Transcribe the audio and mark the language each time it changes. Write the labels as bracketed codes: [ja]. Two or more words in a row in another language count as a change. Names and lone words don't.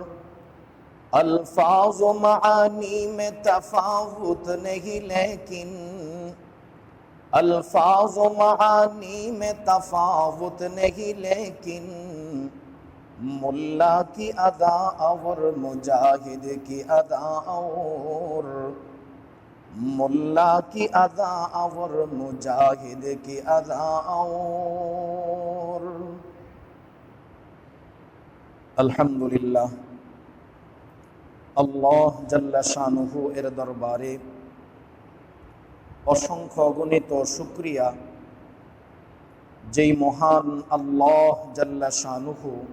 [ur] الفاظ و معانی میں تفاوت نہیں لیکن الفاظ و معانی میں تفاوت نہیں لیکن ملا کی ادا اور مجاہد کی ادا اور ملا کی ادا اور مجاہد کی ادا اور [ar] الحمد لله الله جل شانه [bn] এর দরবারে অসংখ্য অগণিত শুকরিয়া, যেই মহান [ar] الله جل شانه